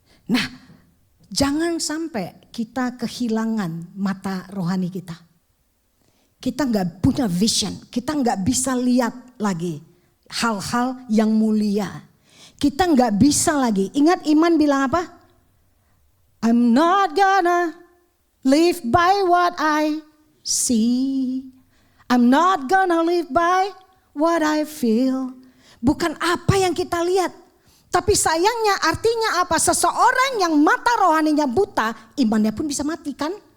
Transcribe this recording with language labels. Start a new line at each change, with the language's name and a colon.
Indonesian: Nah, jangan sampai kita kehilangan mata rohani kita. Kita nggak punya vision, kita nggak bisa lihat lagi hal-hal yang mulia. Kita nggak bisa lagi. Ingat Iman bilang apa?
English: I'm not gonna live by what I see. I'm not gonna live by what I feel.
Indonesian: Bukan apa yang kita lihat. Tapi sayangnya artinya apa? Seseorang yang mata rohaninya buta, imannya pun bisa mati kan?